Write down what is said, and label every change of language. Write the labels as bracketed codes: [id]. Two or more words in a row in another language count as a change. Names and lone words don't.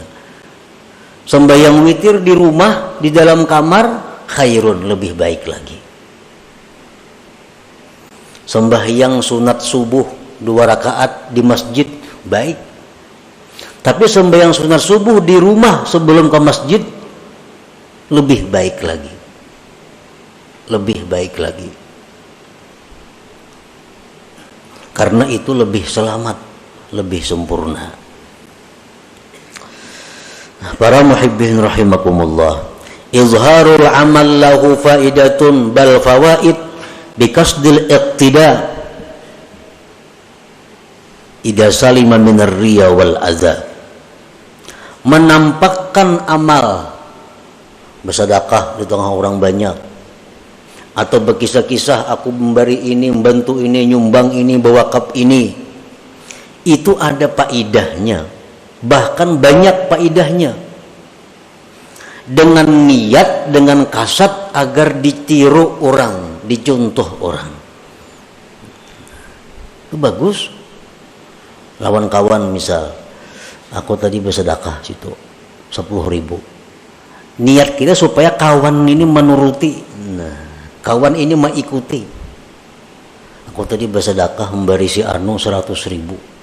[id] Sembahyang witir di rumah, di dalam kamar, khairun, lebih baik lagi. Sembahyang sunat subuh 2 rakaat di masjid, baik. Tapi sembahyang sunat subuh di rumah sebelum ke masjid, lebih baik lagi. Lebih baik lagi. Karena itu lebih selamat, lebih sempurna. [ar] Para محبين رحمكم الله، إظهار العمل له فائدة بل فوائد بقصد الاقتداء إذا سلم من الرياء والأذى. [id] Menampakkan amal, bersedekah di tengah orang banyak, atau berkisah-kisah aku memberi ini, membantu ini, nyumbang ini, berwakaf ini, itu ada faidahnya. Bahkan banyak faidahnya, dengan niat, dengan kasat agar ditiru orang, dicontoh orang. Itu bagus. Lawan kawan misal, aku tadi bersedekah situ 10.000. Niat kita supaya kawan ini menuruti. Nah, kawan ini mengikuti. Aku tadi bersedekah memberi si anu 100.000.